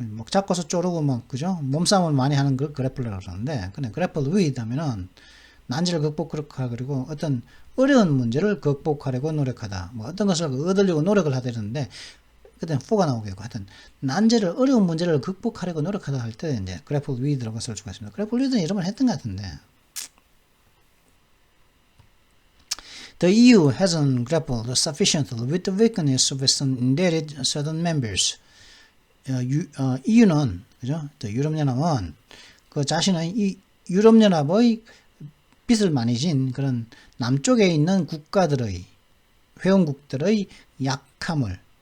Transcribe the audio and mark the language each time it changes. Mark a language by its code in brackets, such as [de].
[ko] 잡고서 쪼르고 그죠? 몸싸움을 많이 하는 걸 그래플러라고 그러는데, 근데 그래플 위드 하면은 난제를 극복하고 그리고 어떤 어려운 문제를 극복하려고 노력하다. 어떤 것을 얻으려고 노력을 하다 이러는데, 그때 4가 나오겠고, 하여튼 어려운 문제를 극복하려고 노력하다 할 때 이제 그래플 위드라고 쓸 수가 있습니다. 그래플 위드는 여러 번 했던 것 같은데. [en] The EU hasn't grappled sufficiently with the weakness of its indebted southern members. [ko] EU는 그죠? 또 유럽연합은 자신의 유럽연합의 빚을 많이 진 그런 남쪽에 있는 국가들의 회원국들의 약함을